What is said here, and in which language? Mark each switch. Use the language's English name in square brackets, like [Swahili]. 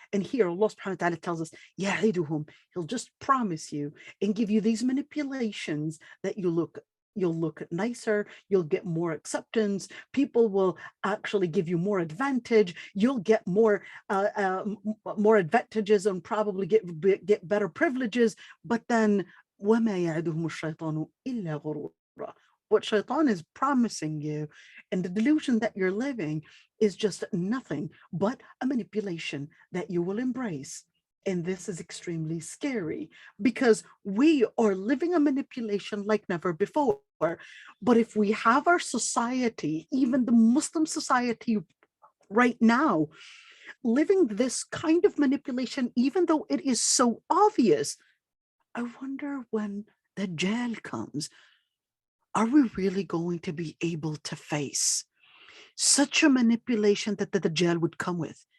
[English] And here Allah subhanahu wa ta'ala tells us, ya'iduhum, he'll just promise you and give you these manipulations that you'll look nicer, you'll get more acceptance, people will actually give you more advantage, you'll get more advantages and probably get better privileges. But then [Arabic] وَمَا يَعِدُهُمُ الشَّيْطَانُ إِلَّا غُرُورًا. [English] What shaitan is promising you and the delusion that you're living is just nothing but a manipulation that you will embrace. And this is extremely scary, because we are living a manipulation like never before. But if we have our society, even the Muslim society right now, living this kind of manipulation, even though it is so obvious, I wonder when the Dajjal comes, are we really going to be able to face such a manipulation that the Dajjal would come with?